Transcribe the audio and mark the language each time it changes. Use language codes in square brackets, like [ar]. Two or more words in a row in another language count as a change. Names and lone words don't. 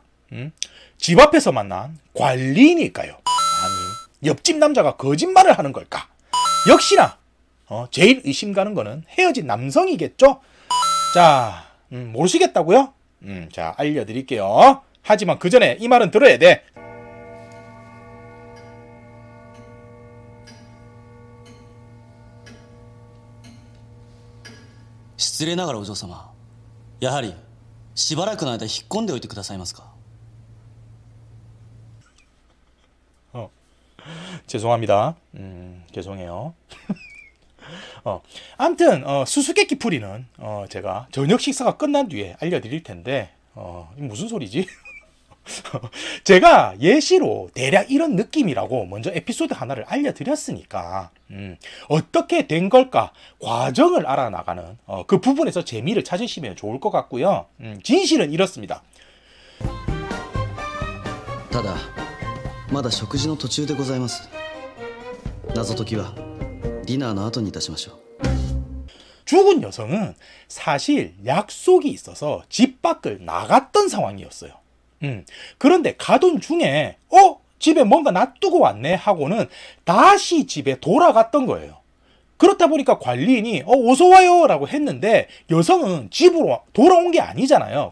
[ko] 집 앞에서 만난 관리인일까요? 아니, 옆집 남자가 거짓말을 하는 걸까? 역시나 제일 의심 가는 거는 헤어진 남성이겠죠? 자, 모르시겠다고요? 자, 알려드릴게요. 하지만 그 전에 이 말은 들어야 돼. [ja] 失礼ながらお嬢様、やはりしばらくの間引っ込んでおいてくださいますか。 [ko] 죄송합니다. 죄송해요. 아무튼 수수께끼 풀이는 제가 저녁 식사가 끝난 뒤에 알려드릴 텐데, 무슨 소리지? 제가 예시로 대략 이런 느낌이라고 먼저 에피소드 하나를 알려드렸으니까 어떻게 된 걸까 과정을 알아나가는 그 부분에서 재미를 찾으시면 좋을 것 같고요. 진실은 이렇습니다. [ja] ただまだ食事の途中でございます。謎解きはディナーの後にいたしましょう。 [ko] 죽은 여성은 사실 약속이 있어서 집 밖을 나갔던 상황이었어요. 그런데 가던 중에 집에 뭔가 놔두고 왔네 하고는 다시 집에 돌아갔던 거예요. 그렇다 보니까 관리인이 어서와요 라고 했는데 여성은 집으로 돌아온 게 아니잖아요.